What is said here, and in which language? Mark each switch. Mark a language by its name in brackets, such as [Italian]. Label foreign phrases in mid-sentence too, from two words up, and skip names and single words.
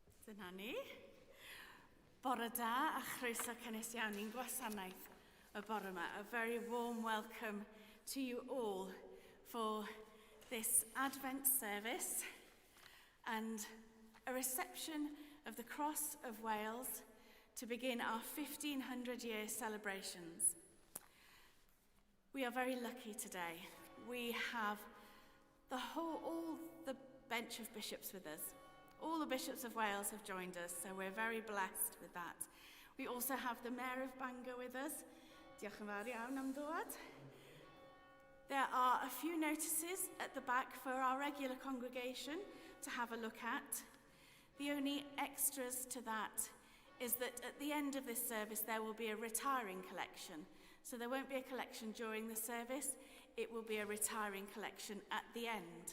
[Welsh] Dyna ni. Bore da a chroeso cynnes iawn i'n gwasanaeth y bore yma. [English] A very warm welcome to you all for this Advent service and a reception of the Cross of Wales to begin our 1500-year celebrations. We are very lucky today. We have all the bench of bishops with us. All the bishops of Wales have joined us, so we're very blessed with that. We also have the Mayor of Bangor with us. [Welsh] Diolch yn fawr iawn am ddod. [English] There are a few notices at the back for our regular congregation to have a look at. The only extras to that is that at the end of this service there will be a retiring collection. So there won't be a collection during the service, it will be a retiring collection at the end.